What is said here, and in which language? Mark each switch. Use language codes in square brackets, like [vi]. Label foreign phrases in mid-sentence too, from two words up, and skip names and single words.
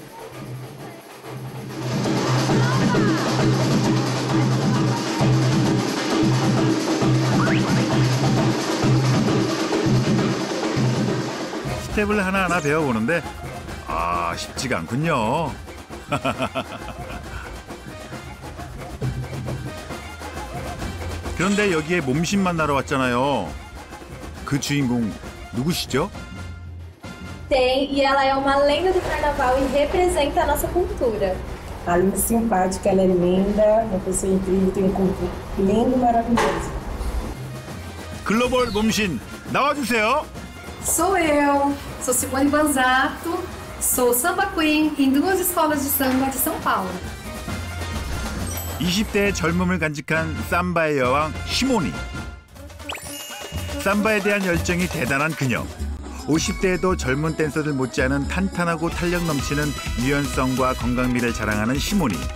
[ko] 스텝을 하나하나 배워보는데 쉽지가 않군요. 그런데 여기에 몸신 만나러 왔잖아요. 그 주인공 누구시죠? [pt] Tem, e ela é uma lenda do carnaval e representa a nossa cultura. Ela é muito simpática, ela é linda, uma pessoa incrível, tem um corpo lindo e maravilhoso. [ko] 글로벌 몸신 나와주세요. [pt] Sou eu, sou Simone Banzato, sou [en] samba queen [pt] em 2 escolas de samba de São Paulo. [ko] 20대의 젊음을 간직한 삼바의 여왕 시모니. 삼바에 대한 열정이 대단한 그녀. 50대에도 젊은 댄서들 못지않은 탄탄하고 탄력 넘치는 유연성과 건강미를 자랑하는 시모니.